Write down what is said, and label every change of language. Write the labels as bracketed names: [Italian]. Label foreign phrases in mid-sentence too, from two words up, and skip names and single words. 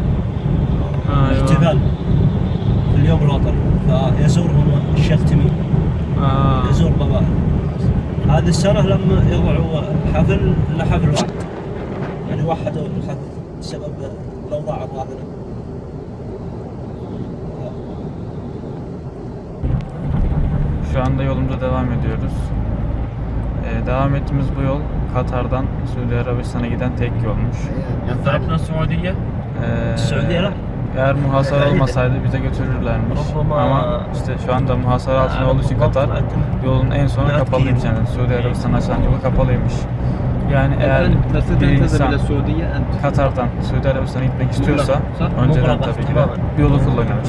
[Arabic] احتفال في اليوم الوطني، فيزورهم الشيخ تميم. يزور قبائل. هذه السنة لما يضعوا حفل لحفل واحد، يعني وحدوا الحفل بسبب الأوضاع الراهنة. [Turkish] Şu anda yolumuza devam ediyoruz. Devam ettiğimiz bu yol Katar'dan Suudi Arabistan'a giden tek yolmuş. [Arabic] ينفعنا السعودية؟ السعودية لا. [Turkish] Eğer muhasara olmasaydı bize götürürlermiş. Ama işte şu anda muhasara altında olduğu için Katar yolun en sonu kapalıymış, yani Suudi Arabistan açılan yolu kapalıymış. Yani eğer bir insan Katar'dan Suudi Arabistan'a gitmek istiyorsa önceden tabii ki de bir yolu kullanıyormuş.